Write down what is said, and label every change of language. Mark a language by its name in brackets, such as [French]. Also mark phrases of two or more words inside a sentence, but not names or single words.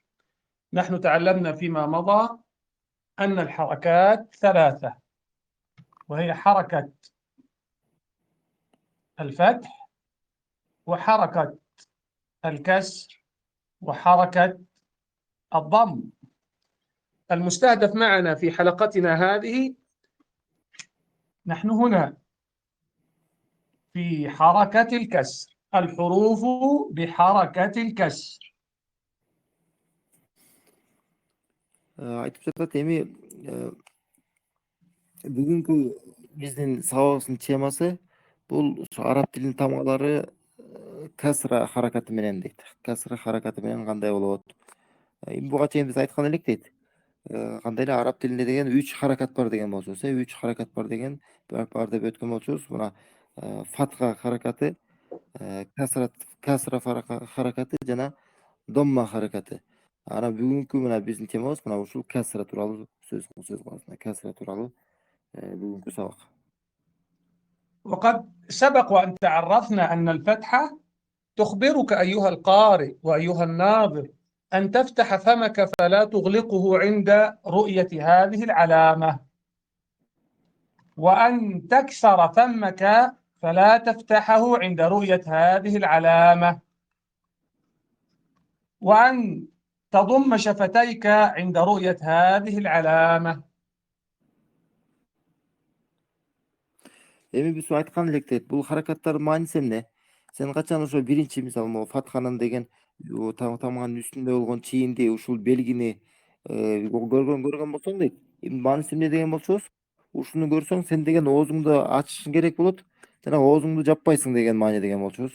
[Arabic] نحن تعلمنا فيما مضى أن الحركات ثلاثة، وهي حركة الفتح، وحركة الكسر، وحركة الضم. المستهدف معنا في حلقتنا هذه، نحن هنا في حركة الكسر، الحروف بحركة الكسر. [Kyrgyz] айтып жатат эми бүгүнкү биздин сабагыбыздын темасы бул ушу араб тилинин тамгалары касра харакаты менен дейт. Касра харакаты менен кандай болот? Эми буга чейин биз айткан элек дейт. Кандай эле араб тилинде деген 3 харакат бар деген болчубуз. 3 харакат бар деген бар деп өткөн болчубуз. Мына фатха харакаты, касра харакаты жана домма харакаты. Анан бүгүнкү мына биздин темабыз мына ушул касра тууралуу сөз кылабыз. Касра тууралуу бүгүнкү сабак. [Arabic] وقد سبق وأن تعرفنا أن الفتحة تخبرك أيها القارئ وأيها الناظر أن تفتح فمك فلا تغلقه عند رؤية هذه العلامة، وأن تكسر فمك فلا تفتحه عند رؤية هذه العلامة، وأن تضم شفتيك عند رؤية هذه العلامة. [Kyrgyz] Эми биз айткан элек дейт, бул харакаттардын мааниси эмне? Сен качан ошо биринчи мисалы могу фатханын деген тамганын үстүндө болгон чийинди ушул белгини көргөн болсоң дейт, эми мааниси эмне деген болсобуз, ушуну көрсөң сен деген оозуңду ачышың керек болот жана оозуңду жаппайсың деген маани деген болчубуз.